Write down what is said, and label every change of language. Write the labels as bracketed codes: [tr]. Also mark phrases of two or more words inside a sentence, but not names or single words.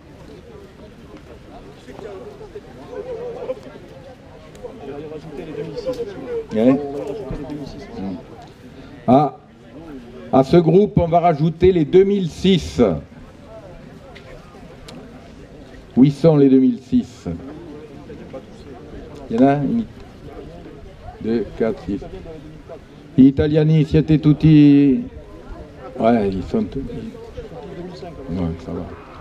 [fr] Hein? À ce groupe, on va rajouter les 2006. Où sont les 2006? Il y en a 2, 4, 6. [it] Gli italiani, siete tutti... [fr] Ouais, ils sont tous... Ouais, ça va.